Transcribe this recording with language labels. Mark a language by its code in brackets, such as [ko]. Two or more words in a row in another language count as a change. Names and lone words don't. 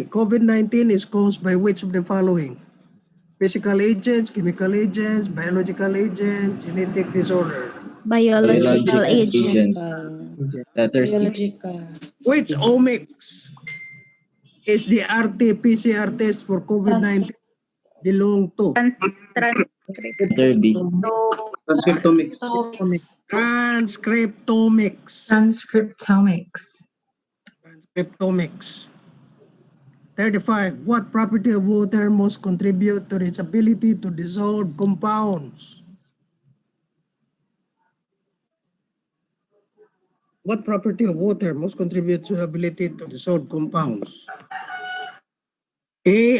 [en] COVID-19 is caused by which of the following? Physical agents, chemical agents, biological agents, genetic disorder. Biological agent. Letter C. Biological. Which omics is the RT-PCR test for COVID-19 belong to? Letter B. Transcriptomics. Transcriptomics. Transcriptomics. Transcriptomics. 35. What property of water most contribute to its ability to dissolve compounds? What property of water most contribute to ability to dissolve compounds? A.